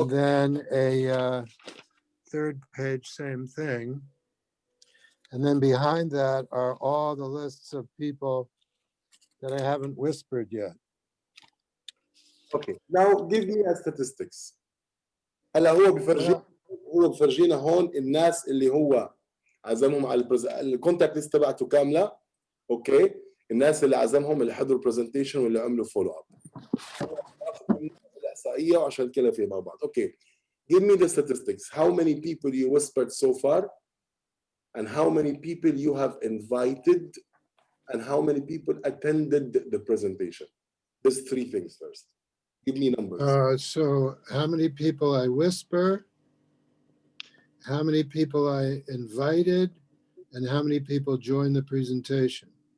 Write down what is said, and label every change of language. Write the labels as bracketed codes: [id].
[en] Okay. then a third page, same thing. And then behind that are all the lists of people that I haven't whispered yet. Okay, now give me a statistics. [ar] هلا هو بفرجينا هون الناس اللي هو عزمهم على الكونتاكت ليست تبعته كامله. اوكي، الناس اللي عزمهم اللي حضروا برزنتيشن واللي عملوا فولو اب. الاحصائيه وعشان كده في مع بعض. [en] Okay, give me the statistics. How many people you whispered so far, and how many people you have invited, and how many people attended the presentation. These three things first. Give me numbers. So how many people I whisper, how many people I invited, and how many people joined the presentation?